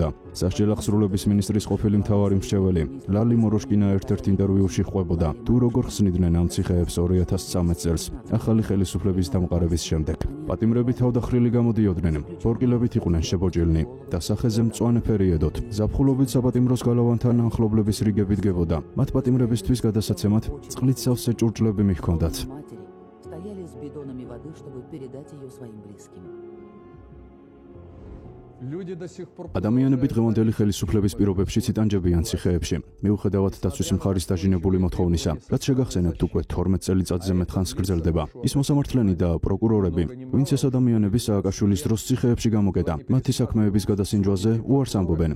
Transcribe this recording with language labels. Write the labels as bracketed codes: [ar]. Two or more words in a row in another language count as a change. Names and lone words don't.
[ka] სასჯელ აღსრულების მინისტრის ყოფილი მთავარი მრჩეველი ლალი მოროშკინა ერთ-ერთ ინტერვიუში ხვებოდა, თუ როგორ ხსნიდნენ ამ ციხეებს 2013 წელს, ახალი ხელისუფლების დამყარების შემდეგ. პატიმრები თავდახრილი გამოდიოდნენ, ბორკილებით იყვნენ შებოჭილნი და სახეზე მწვანე ფერი ედოთ. ზაფხულობით საპატიმროს გალავანთან ახლობლების რიგები დგებოდა. მათ პატიმრებისთვის გადასაცემად წყლით სავსე ჭურჭლები მიჰქონდათ. [ru] Стояли с бидонами воды, чтобы передать ее своим близким. [ka] ადამიანები დღევანდელი ხელისუფლების პირობებში იტანჯებიან ციხეებში, მიუხედავად დაცვის მხარის დაჟინებული მოთხოვნისა, რაც შეგახსენებთ უკვე 12 წელიწადზე მეტხანს გრძელდება. ის მოსამართლენი და პროკურორები, ვინც ეს ადამიანები სააკაშვილის დროს ციხეებში გამოკეტა, მათი საქმეების გადასინჯვაზე უარს ამბობენ.